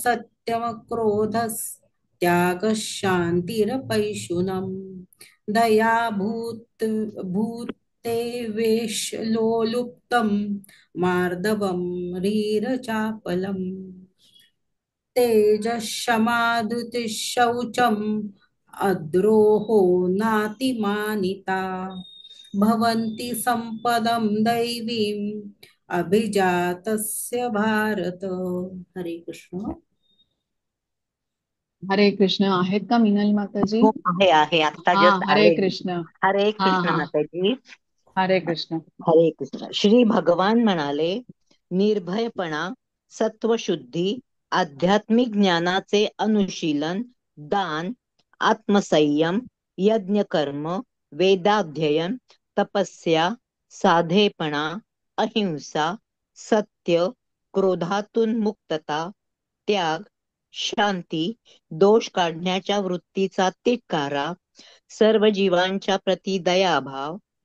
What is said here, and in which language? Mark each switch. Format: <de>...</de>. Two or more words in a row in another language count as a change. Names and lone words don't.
<sa>सत्यमक्रोधस्त्यागः शान्तिरपैशुनम् दया भूतेवेश लोलुप्तम् मार्दवम् ह्रीरचापलम् तेजः शौचम् अद्रोहो नातिमानिता भवन्ति सम्पदं दैवीम् अभिजातस्य भारत.</sa> <mr>हरे कृष्ण. हरे कृष्ण. आहेत का मीनल माताजी? हो, आहे आहे, आता हा, जस्ट हरे आले मी. कृष्ण. हरे हा कृष्ण हा, माताजी. हरे कृष्ण. हरे कृष्ण. श्री भगवान म्हणाले, निर्भयपणा, सत्वशुद्धी, आध्यात्मिक ज्ञानाचे अनुशीलन, दान, आत्मसंयम, यज्ञकर्म, वेदाध्ययन, तपस्या, साधेपणा, अहिंसा, सत्य, क्रोधातून मुक्तता, त्याग, शांती, दोष काढण्याच्या वृत्तीचा तिटकारा, सर्व जीवांच्या प्रती दयाभाव,</mr>